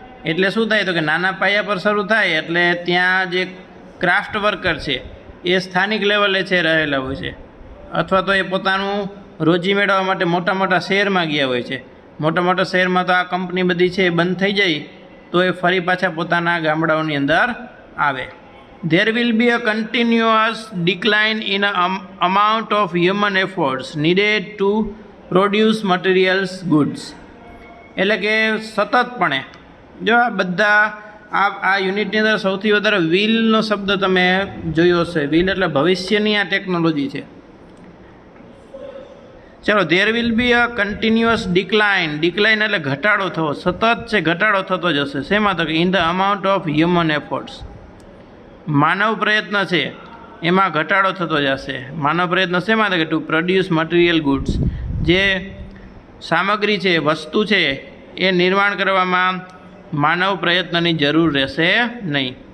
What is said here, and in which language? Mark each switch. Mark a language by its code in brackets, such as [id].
[gu] એટલે શું થાય તો કે નાના પાયા પર શરૂ થાય એટલે ત્યાં જે ક્રાફ્ટ વર્કર છે એ સ્થાનિક લેવલે છે રહેલા હોય છે, અથવા તો એ પોતાનું રોજી મેળવવા માટે મોટા મોટા શહેરમાં ગયા હોય છે. મોટા મોટા શહેરમાં તો આ કંપની બધી છે એ બંધ થઈ જાય તો એ ફરી પાછા પોતાના ગામડાઓની અંદર આવે. [en] There will be a continuous decline in amount of human efforts needed to produce materials goods. [gu] એટલે કે સતતપણે જો આ બધા આ યુનિટની અંદર સૌથી વધારે વિલનો શબ્દ તમે જોયો હશે. વિલ એટલે ભવિષ્યની આ ટેકનોલોજી છે. [en] ચલો, there will be a continuous decline. [gu] Decline એટલે ઘટાડો થવો, સતત છે ઘટાડો થતો જશે. શેમાં તો કે [en] In the amount of human efforts. [gu] માનવ પ્રયત્ન છે એમાં ઘટાડો થતો જશે. માનવ પ્રયત્ન શેમાં તો કે [en] To produce material goods. [gu] જે સામગ્રી છે વસ્તુ છે એ નિર્માણ કરવામાં માનવ પ્રયત્નની જરૂર રહેશે નહીં.